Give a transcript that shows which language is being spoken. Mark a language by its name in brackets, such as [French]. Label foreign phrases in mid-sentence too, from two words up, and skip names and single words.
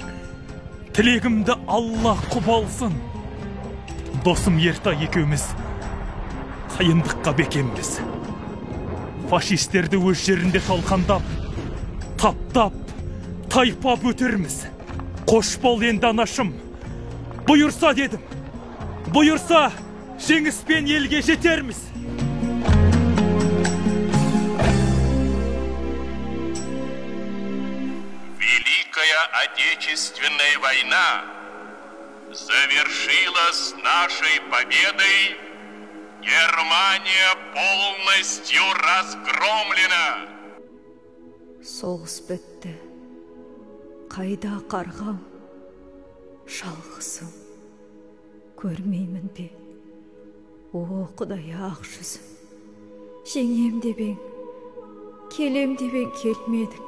[Kazakh] Тілегімді Алла құп алсын. Досым Ертай екеуміз қиындыққа бекембіз. Фашистерді өз жерінде талқандап, таптап, тайпап өтерміз. Қош бол енді анашым. Бұйырса дедім. Бұйырса жеңіспен елге жетерміз. [Russian] Великая Отечественная война завершилась нашей победой. Германия полностью разгромлена. [Kazakh] Соғыс бітті. Қайда қарғам, жалғызым. Көрмеймін бе, о Құдай ақ жүзім. Жеңем деп ең, келем деп ең келмедің.